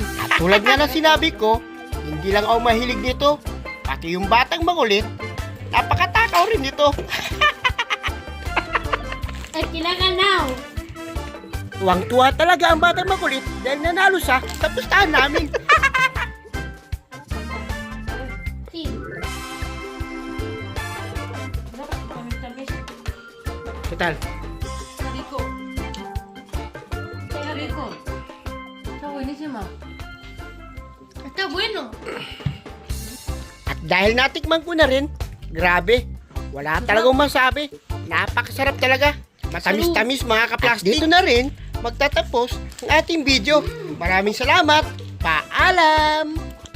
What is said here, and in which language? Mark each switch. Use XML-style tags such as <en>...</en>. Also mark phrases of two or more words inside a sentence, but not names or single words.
<tl>At tulad nga na sinabi ko, hindi lang ako mahilig nito, pati yung batang makulit, napakatakaw rin nito. Ay, kailangan now. Tuwang-tuwa talaga ang batang makulit dahil nanalo siya sa pustahan namin. Total.</tl> <es>Rico. Rico. Está buenísima. Está bueno.</es> <tl>At dahil natikman ko na rin, grabe, wala talagang masabi. Napakasarap talaga. Matamis-tamis mga kaplastik. At dito na rin magtatapos ang ating video. Maraming salamat. Paalam!</tl>